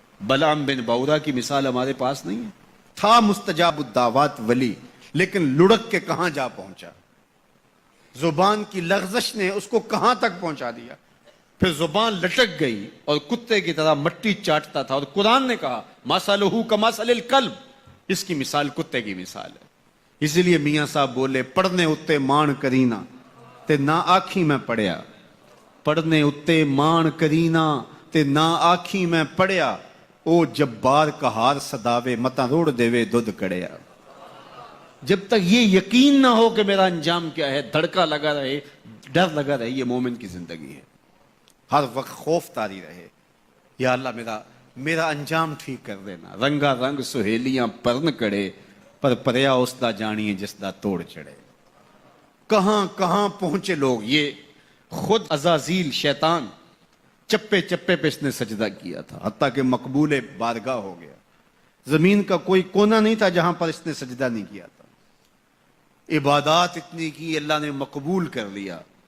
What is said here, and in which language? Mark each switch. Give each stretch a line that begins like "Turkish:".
Urdu: بلعام بن باورا کی مثال ہمارے پاس نہیں ہے. تھا مستجاب الدعوات ولی، لیکن لڑک کے کہاں جا پہنچا. زبان کی لغزش نے اس کو کہاں تک پہنچا دیا. پھر زبان لٹک گئی اور کتے کی طرح مٹی چاٹتا تھا. اور قرآن نے کہا
Arabic: مثلہ کمثل الکلب،
Urdu: اس کی مثال کتے کی مثال ہے. اسی لیے میاں صاحب بولے
Punjabi: پڑھنے اتے مان کرینا تے نہ آنکھی میں پڑھیا. پڑھنے اتے مان کرینا تے نہ آنکھی میں پڑھیا، او جبار کہار صداوے متا روڑ دیوے دودھ کڑیا.
Urdu: جب تک یہ یقین نہ ہو کہ میرا انجام کیا ہے، دھڑکا لگا رہے، ڈر لگا رہے، یہ مومن کی زندگی ہے. ہر وقت خوف طاری رہے، یا اللہ میرا انجام ٹھیک کر دینا.
Punjabi: رنگا رنگ سہیلیاں پرن کڑے، پر پریا اس دا جانیے جس دا توڑ چڑھے.
Urdu: کہاں کہاں پہنچے لوگ. یہ خود عزازیل شیطان چپے چپے پہ اس نے سجدہ کیا تھا، حتیٰ کہ مقبول بارگاہ ہو گیا. زمین کا کوئی کونا نہیں تھا جہاں پر اس نے سجدہ نہیں کیا تھا. عبادات اتنی کی، اللہ نے مقبول کر لیا.